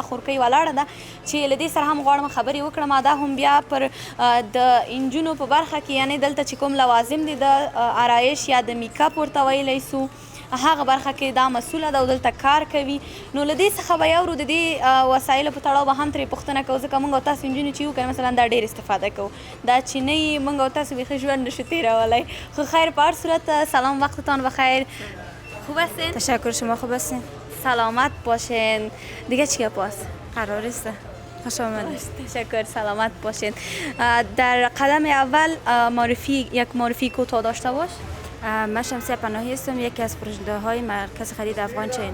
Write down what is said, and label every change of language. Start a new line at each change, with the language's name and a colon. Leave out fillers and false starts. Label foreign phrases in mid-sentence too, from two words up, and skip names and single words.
Pashto: خورکۍ ولاړه ده چې له دې سره هم غواړم خبرې وکړم دا هم بیا پر د نجونو په برخه کې یعنی دلته چې کوم لوازم دي د آرایش یا د میکاپ ورته ویلی سو هغه برخه کې دا مسؤله ده او دلته کار کوي نو له دې څخه به یو د دې وسایلو په تړاو به هم ترې پوښتنه کوو ځکه موږ او تاسو نجونې چې یو که مثلا دا ډېر استفاده کوو دا چې نه یې موږ او تاسو بیخي ژوند نشو تېرولی خو خیر په هر صورت
Persian: سلام وقتتان بخیر خوب هستین؟ تشکر شما خوب هستین؟ سلامت باشین دیگه چی پاس؟ قرار است خوش آمدید. تشکر سلامت باشین در قدم اول یک معرفی کوتاه داشته باش من شمسیه پناهی هستم یکی از پروژه های مرکز خرید افغان چین